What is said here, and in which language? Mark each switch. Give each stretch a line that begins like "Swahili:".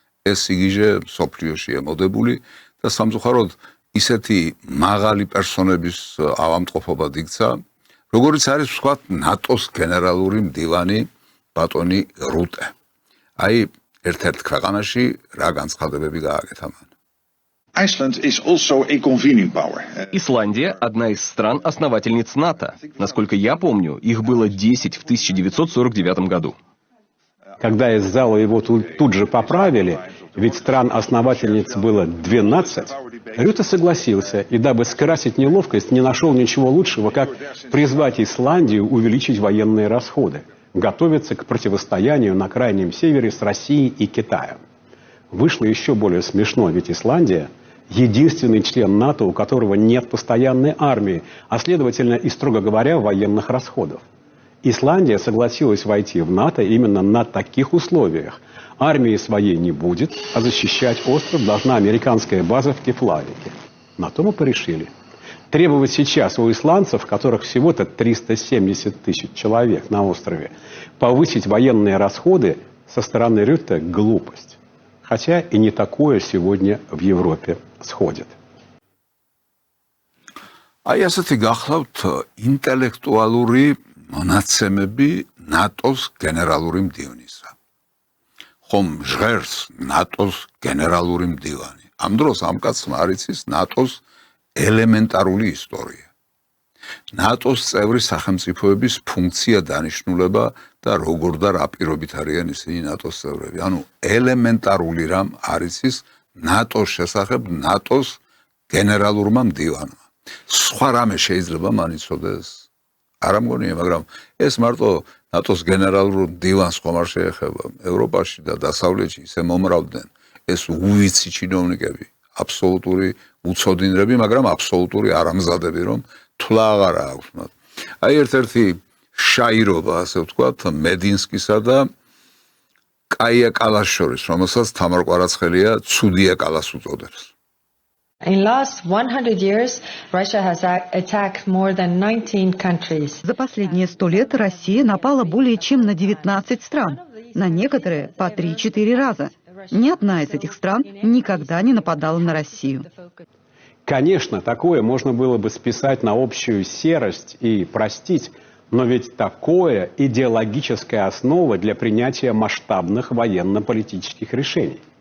Georgian: ეს სიგიჟე მსოფლიოში ემოდებული და სამწუხაროდ ისეთი მაღალი პერსონების ავამტყოფობად იქცა, როგორც არის ვთქვათ ნატოს გენერალური მდივანი ბატონი რუტე. აი ერთ-ერთ ქვეყანაში რა განცხადებები გააკეთა მან.
English: Iceland is also a convening power.
Russian: Исландия – одна из стран-основательниц НАТО. Насколько я помню, их было 10 в 1949 году. Когда из зала его тут же поправили, ведь стран-основательниц было 12, Рюте согласился и, дабы скрасить неловкость, не нашел ничего лучшего, как призвать Исландию увеличить военные расходы, готовиться к противостоянию на Крайнем Севере с Россией и Китаем. Вышло еще более смешно, ведь Исландия единственный член НАТО, у которого нет постоянной армии, а следовательно и, строго говоря, военных расходов. Исландия согласилась войти в НАТО именно на таких условиях. Армии своей не будет, а защищать остров должна американская база в Кефлавике. На то мы порешили. Требовать сейчас у исландцев, которых всего-то 370 тысяч человек на острове, повысить военные расходы со стороны Рютте – глупость. Хотя и не такое сегодня в Европе сходит.
Georgian: აი ასეთი გახლავთ ინტელექტუალური მონაცემები ნატოს გენერალური მდივნისა. ხომ ჟღერს ნატოს გენერალური მდივანი. ამ დროს ამ კაცმა არ იცის ნატოს ელემენტარული ისტორია. ნატოს წევრი სახელმწიფოების ფუნქცია, დანიშნულება და როგორ და რა პირობით არიან ისინი ნატოს წევრები. ანუ ელემენტარული რამ არ იცის ნატოს შესახებ ნატოს გენერალურმა მდივანმა. სხვა რამე შეიძლება მან იცოდეს? არ ამგონია, მაგრამ ეს მარტო ნატოს გენერალურ მდივანს ხომ არ შეეხება. ევროპაში და დასავლეთში ისე მომრავდნენ ეს უვიცი ჩინოვნიკები, აბსოლუტური უცოდინრები, მაგრამ აბსოლუტური არამზადები, რომ თვლა აღარ აქვს მათ. აი ერთ-ერთი შაირობა, ასე ვთქვათ, მედინსკისა და კაია კალას შორის, რომელსაც თამარ კვარაცხელია ცუდია კალას უწოდებს.
English: In last 100 years, Russia has attacked more than 19 countries.
Russian: За последние 100 лет Россия напала более чем на 19 стран, на некоторые по 3-4 раза. Ни одна из этих стран никогда не нападала на Россию. Конечно, такое можно было бы списать на общую серость и простить, но ведь такое идеологическая основа для принятия масштабных военно-политических решений.